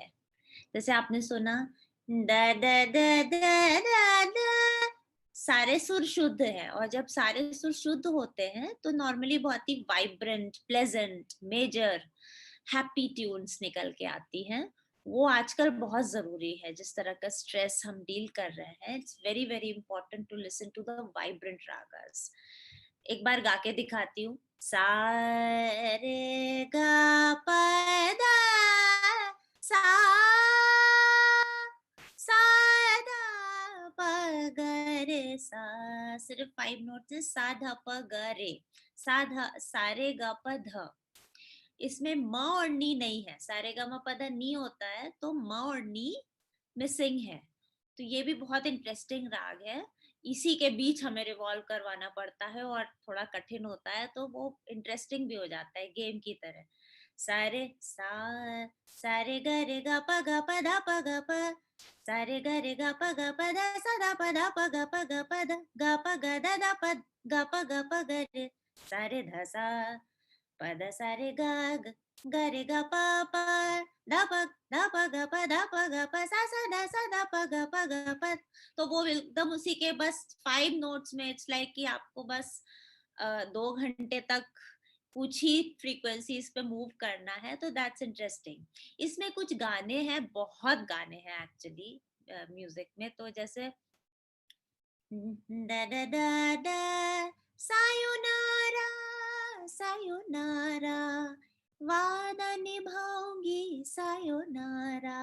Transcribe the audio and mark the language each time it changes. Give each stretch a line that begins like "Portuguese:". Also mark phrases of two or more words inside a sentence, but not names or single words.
Hindi: जैसे आपने सुना द द द द द द, सारे सुर शुद्ध हैं और जब सारे सुर शुद्ध होते हैं तो नॉर्मली बहुत ही
English: vibrant, pleasant, major, happy tunes
Hindi: निकल के आती हैं। वो आजकल बहुत जरूरी है, जिस तरह का स्ट्रेस हम डील कर रहे हैं,
English: it's very very important to listen to the vibrant ragas.
Hindi: एक बार गा के दिखाती हूँ। सा रे गा प दा, सा सा धा प ग रे सा, सिर्फ 5 नोट्स है, सा धा प ग रे, सा धा, सा रे गा प ध। इसमें म और नी नहीं है, सारे गा मा पदा नी होता है तो म और नी मिसिंग है। तो ये भी बहुत इंटरेस्टिंग राग है। इसी के बीच हमें रिवॉल्व करवाना पड़ता है और थोड़ा कठिन होता है, तो वो इंटरेस्टिंग भी हो जाता है गेम की तरह। सारे सा सारे ग रे ग प ग प ध प ग प, सारे ग रे ग प ग प ध सा ध प ध प ग प ग प ध ग प ग ध ध प ग प ग प ग रे, सारे ध सा प ध सा रे ग ग रे ग प प ध प ध प ग प ध प ग प सा ध प ग प ग प। तो वो एकदम उसी के बस 5 नोट्स में
English: it's like
Hindi: कि आपको बस 2 घंटे तक कुछ ही फ्रीक्वेंसीज पे मूव करना है, तो
English: that's interesting.
Hindi: इसमें कुछ गाने हैं, बहुत गाने हैं एक्चुअली म्यूजिक में, तो जैसे da da da da
Japanese: sayonara sayonara
Hindi: वादा निभाऊंगी सायोनारा।